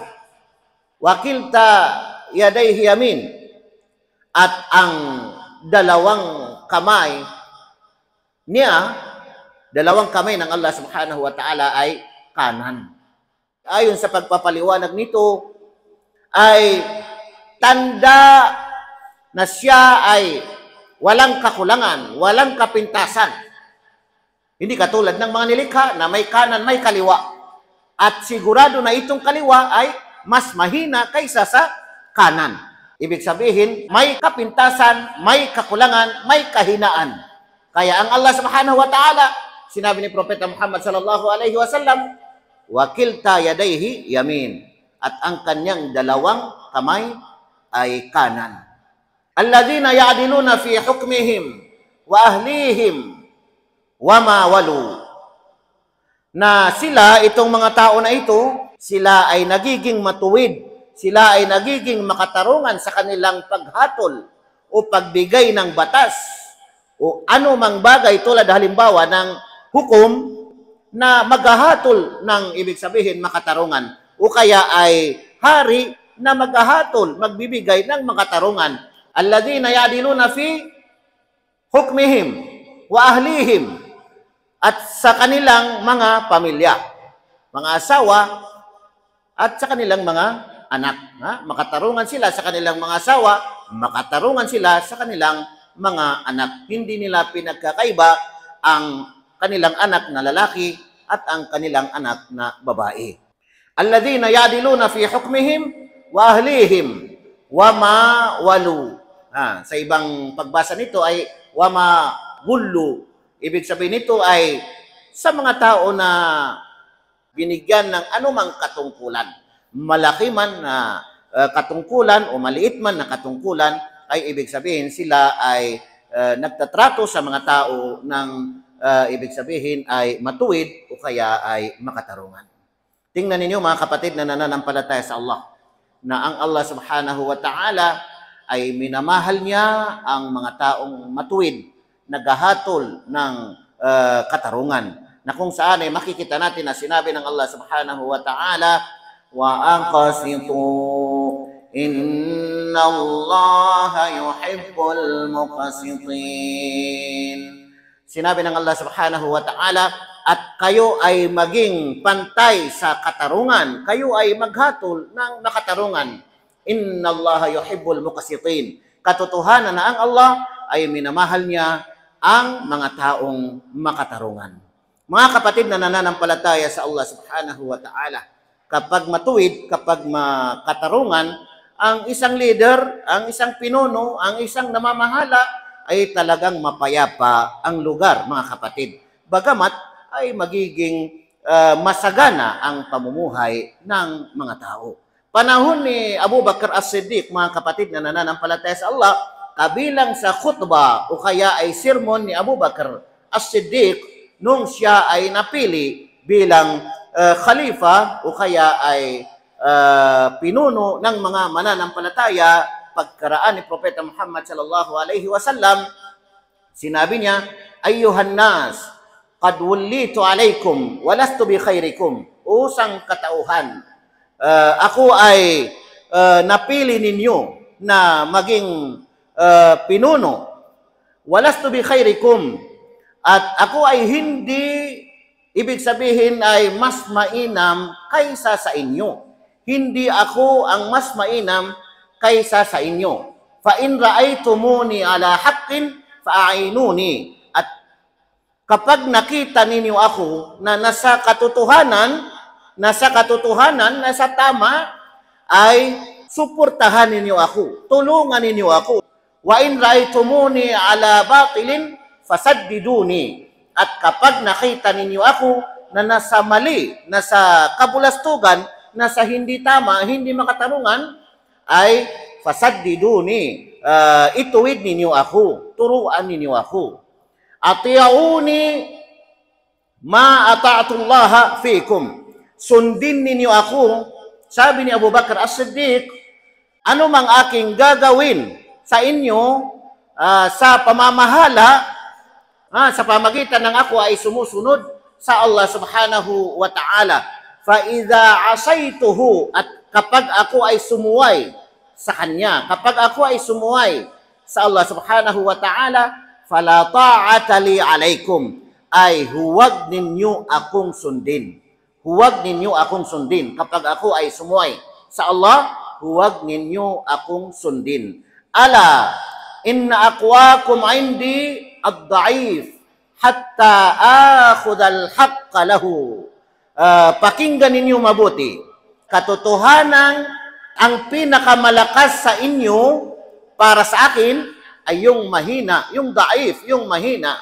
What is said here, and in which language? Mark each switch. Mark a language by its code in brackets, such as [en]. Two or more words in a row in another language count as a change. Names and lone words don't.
[ar] وكلتا يديه يمين, [tl] at ang dalawang kamay niya, dalawang kamay ng Allah [ar] سبحانه وتعالى [tl] ay kanan. Ayon sa pagpapaliwanag nito, ay tanda na siya ay walang kakulangan, walang kapintasan. Hindi katulad ng mga nilikha na may kanan, may kaliwa. At sigurado na itong kaliwa ay mas mahina kaysa sa kanan. Ibig sabihin, may kapintasan, may kakulangan, may kahinaan. Kaya ang Allah [ar] سبحانه وتعالى, [tl] sinabi ni Propeta Muhammad [ar] صلى الله عليه وسلم, وكلتا يديه يمين, [tl] at ang kanyang dalawang kamay ay kanan. [ar] الذين يعدلون في حكمهم وأهليهم وما ولوا. [tl] Na sila, itong mga tao na ito, sila ay nagiging matuwid, sila ay nagiging makatarungan sa kanilang paghatol o pagbigay ng batas o ano mang bagay tulad halimbawa ng hukom na maghahatol ng ibig sabihin makatarungan, o kaya ay hari na maghahatol, magbibigay ng makatarungan. [ar] الذين يعدلون في حكمهم وأهليهم, [tl] at sa kanilang mga pamilya, mga asawa, at sa kanilang mga anak. Makatarungan sila sa kanilang mga asawa, makatarungan sila sa kanilang mga anak. Hindi nila pinagkakaiba ang kanilang anak na lalaki at ang kanilang anak na babae. [ar] الذين يعدلون في حكمهم وأهليهم وما ولوا. [tl] Sa ibang pagbasa nito ay [ar] وما ولوا. [tl] Ibig sabihin nito ay sa mga tao na binigyan ng anumang katungkulan. Malaki man na katungkulan o maliit man na katungkulan, ay ibig sabihin sila ay nagtatrato sa mga tao ng ibig sabihin ay matuwid o kaya ay makatarungan. Tingnan ninyo, mga kapatid na nananampalataya sa Allah, na ang Allah [ar] سبحانه وتعالى [tl] ay minamahal niya ang mga taong matuwid, naghahatol ng katarungan, na kung saan ay makikita natin na sinabi ng Allah [ar] سبحانه وتعالى, وأقسطوا إن الله يحب المقسطين. [tl] Sinabi ng Allah [ar] سبحانه وتعالى, [tl] at kayo ay maging pantay sa katarungan, kayo ay maghatol ng makatarungan. [ar] إن الله يحب المقسطين. [tl] Katotohanan na ang Allah ay minamahal niya ang mga taong makatarungan. Mga kapatid na nananampalataya sa Allah [ar] سبحانه وتعالى, [tl] kapag matuwid, kapag makatarungan, ang isang leader, ang isang pinuno, ang isang namamahala, ay talagang mapayapa ang lugar, mga kapatid. Bagamat ay magiging masagana ang pamumuhay ng mga tao. Panahon ni Abu Bakr As-Siddiq, mga kapatid na nananampalataya sa Allah, kabilang sa khutbah o kaya ay sermon ni Abu Bakr As-Siddiq nung siya ay napili bilang khalifa o kaya ay pinuno ng mga mananampalataya pagkaraan ni Propeta Muhammad [ar] صلى الله عليه وسلم, [tl] sinabi niya, [ar] "أيها الناس قد وليت عليكم ولست بخيركم." [tl] Usang katauhan, ako ay napili ninyo na maging pinuno. [ar] ولست بخيركم. [tl] At ako ay hindi, ibig sabihin ay mas mainam kaysa sa inyo. Hindi ako ang mas mainam kaysa sa inyo. [ar] فإن رأيتموني على حق فأعينوني. [tl] At kapag nakita ninyo ako na nasa katotohanan, nasa tama, ay suportahan ninyo ako, tulungan ninyo ako. [ar] وإن رأيتموني على باطل فسددوني. [tl] At kapag nakita ninyo ako na nasa mali, nasa kabulastugan, nasa hindi tama, hindi makatarungan, ay fasaddiduni, ituwid ninyo ako, turuan ninyo ako. [ar] أطيعوني ما أطعت الله فيكم. [tl] Sundin ninyo ako, sabi ni Abu Bakr As-Siddiq, ano mang aking gagawin sa inyo sa pamamahala, sa pamagitan ng ako ay sumusunod sa Allah [ar] سبحانه وتعالى. فإذا عصيته, [tl] at kapag ako ay sumuway sa Kanya, kapag ako ay sumuway sa Allah [ar] سبحانه وتعالى, فلا طاعة لي عليكم, [tl] ay huwag ninyo akong sundin. Huwag ninyo akong sundin. Kapag ako ay sumuway sa Allah, huwag ninyo akong sundin. [ar] ألا إن أقواكم عندي الضعيف حتى آخذ الحق له. [tl] Pakinggan ninyo mabuti. Katotohanan, ang pinakamalakas sa inyo para sa akin ay yung mahina, yung da'if, yung mahina.